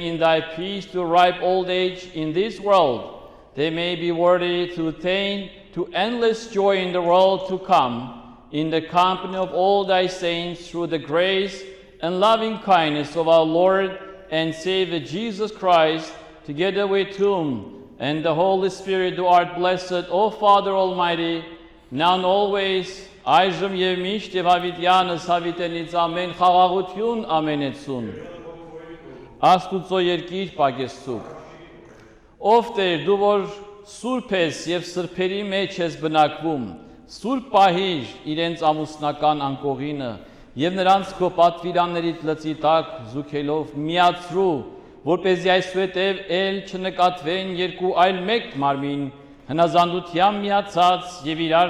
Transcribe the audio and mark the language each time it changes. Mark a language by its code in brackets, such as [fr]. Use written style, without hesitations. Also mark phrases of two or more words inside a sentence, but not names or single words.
[en] in thy peace to ripe old age in this world, they may be worthy to attain to endless joy in the world to come, in the company of all thy saints through the grace and loving kindness of our Lord and Savior Jesus Christ, together with whom and the Holy Spirit thou art blessed, O Father Almighty, now and always, [hy] այժմ եւ միշտ եւ հավիտյանս հավիտենից ամեն խաղաղություն ամենեցուն Աստուծո երկիր պագեստուկ Ով Տեր դու որ սուրբ ես եւ սրբերի մեջ ես բնակվում սուրբ պահիր իրենց ամուսնական անկողինը եւ նրանց քո պատվիրաններից լծի տակ զուգելով միացրու որպեսզի այսուհետև էլ չնկատվեն երկու այլ մեկ մարմին հնազանդությամբ միացած եւ իրար